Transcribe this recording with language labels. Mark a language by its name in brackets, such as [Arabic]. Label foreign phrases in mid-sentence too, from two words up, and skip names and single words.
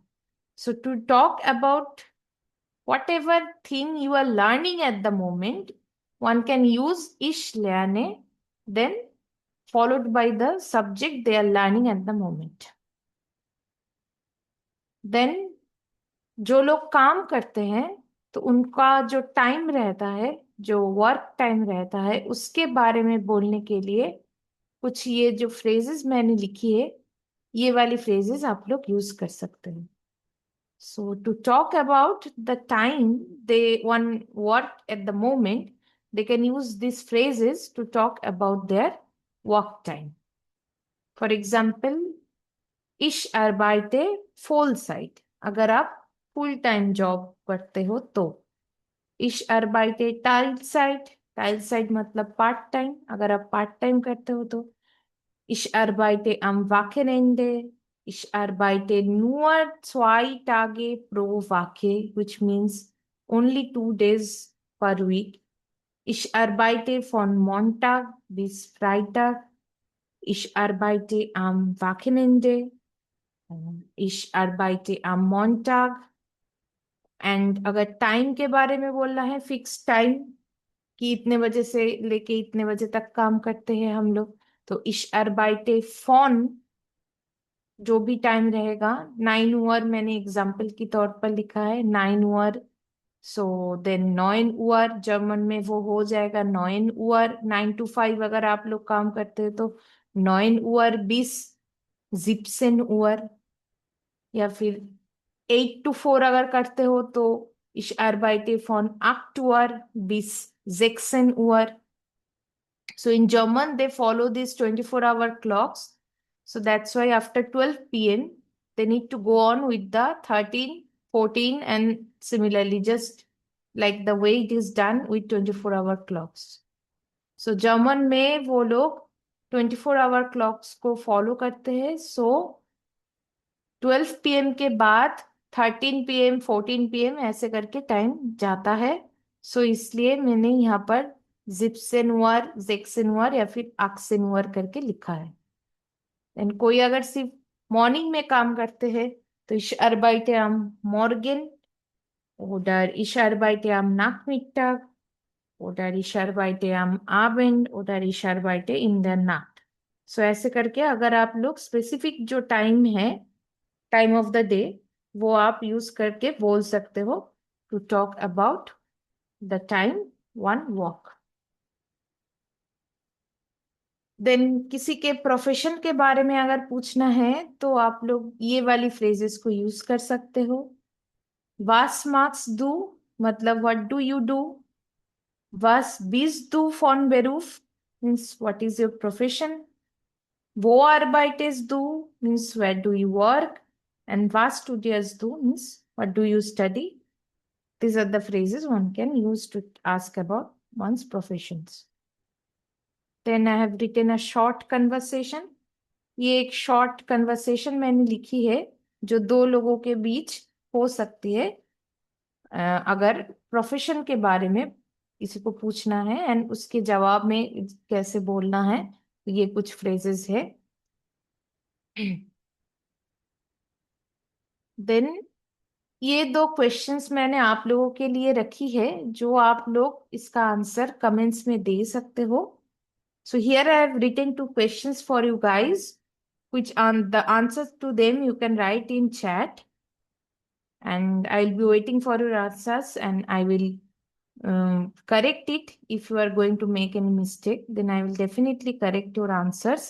[English] so to talk about whatever thing you are learning at the moment, one can use [German] ich lerne, [English] then followed by the subject they are learning at the moment. [Hindi] Then जो लोग काम करते हैं तो उनका जो टाइम रहता है, जो वर्क टाइम रहता है उसके बारे में बोलने के लिए कुछ ये जो फ्रेजेस मैंने लिखी है ये वाली फ्रेजेस आप लोग यूज कर सकते हैं। [English] So to talk about the time they one work at the moment, they can use these phrases to talk about their work time. For example, [German] ich arbeite Vollzeit. [Hindi] अगर आप [English] full time job [Hindi] करते हो तो [German] ich arbeite Teilzeit. [Hindi] Teilzeit मतलब [English] part time, [Hindi] अगर आप [English] part time [Hindi] करते हो तो [German] ich arbeite am Wochenende. Ich arbeite nur 2 Tage pro Woche, [English] which means only 2 days per week. [German] Ich arbeite von Montag bis Freitag. Ich arbeite am Wochenende. Ich arbeite am Montag. [Hindi] एंड अगर टाइम के बारे में बोलना है, [English] fix time [Hindi] कि इतने बजे से लेके इतने बजे तक काम करते हैं हम लोग, तो [German] ich arbeite von, [Hindi] जो भी टाइम रहेगा, 9 Uhr मैंने एग्जाम्पल के तौर पर लिखा है, 9 Uhr, [English] so then [Hindi] 9 Uhr जर्मन में वो हो जाएगा 9 Uhr, 9 to 5 अगर आप लोग काम करते हैं तो 9 Uhr bis 17 Uhr, या फिर 8 to 4 अगर करते हो तो [German] ich arbeite von 8 Uhr bis 16 Uhr. [English] So in German, they follow these 24-hour clocks. So that's why after 12 p.m., they need to go on with the 13, 14, and similarly, just like the way it is done with 24-hour clocks. [Hindi] So German में वो लोग [English] 24-hour clocks [Hindi] को follow करते हैं. So 12 p.m. के बाद 13 p.m., 14 p.m. ऐसे करके टाइम जाता है. सो इसलिए मैंने यहाँ पर जिप्सेनुअर, जेक्सेनुअर या फिर आक्सेनुअर करके लिखा है. एंड कोई अगर सिर्फ मॉर्निंग में काम करते हैं तो [German] ich arbeite am Morgen oder ich arbeite am Nachmittag oder ich arbeite am Abend oder ich arbeite in der Nacht. [Hindi] सो ऐसे करके अगर आप लोग स्पेसिफिक जो टाइम है, [English] time of the day, [Hindi] वो आप यूज करके बोल सकते हो [English] to talk about the time one walk. [Hindi] देन किसी के प्रोफेशन के बारे में अगर पूछना है तो आप लोग ये वाली फ्रेजेस को यूज कर सकते हो. [German] Was machst du, [English] मतलब what do you do. [German] Was bist du von Beruf, [English] means what is your profession. [German] Wo arbeitest du, [English] means where do you work. [German] And was studierst du, [English] means what do you study. These are the phrases one can use to ask about one's professions. Then I have written a short conversation. [Hindi] ये एक [English] short conversation [Hindi] मैंने लिखी है जो दो लोगों के बीच हो सकती है अगर प्रोफेशन के बारे में किसी को पूछना है एंड उसके जवाब में कैसे बोलना है. ये कुछ फ्रेजेस है. देन ये दो क्वेश्चंस मैंने आप लोगों के लिए रखी है जो आप लोग इसका आंसर कमेंट्स में दे सकते हो. [English] So here I have written two questions for you guys, which on the answers to them you can write in chat, and I'll be waiting for your answers, and I will correct it. If you are going to make any mistake, then I will definitely correct your answers.